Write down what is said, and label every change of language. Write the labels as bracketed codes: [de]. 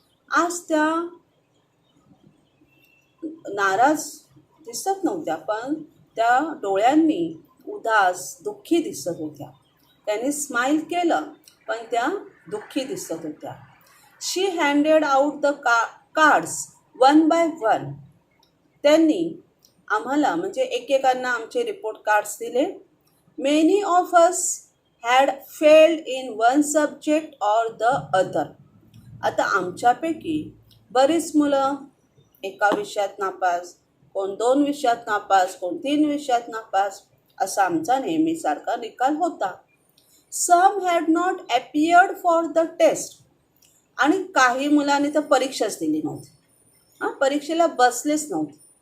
[mr] आज त्या नाराज दिसत नव्हत्या, पण त्या डोळ्यांनी उदास, दुःखी दिसत होत्या. त्यांनी स्माईल केलं, पण त्या दुःखी दिसत होत्या. [en] She handed out the cards one by one. [mr] त्यांनी आम्हाला म्हणजे एकेकांना आमचे रिपोर्ट कार्ड्स दिले. [en] Many of us had failed in one subject or the other. [mr] आता आमच्यापैकी बरीच मुलं एका विषयात नापास, कोण 2 विषयात नापास, कोण 3 विषयात नापास, असा आमचा नेहमीसारखा निकाल होता. [en] Some had not appeared for the test. [mr] आणि काही मुलांनी तर परीक्षाच दिली नव्हती, परीक्षेला बसलेच नव्हते.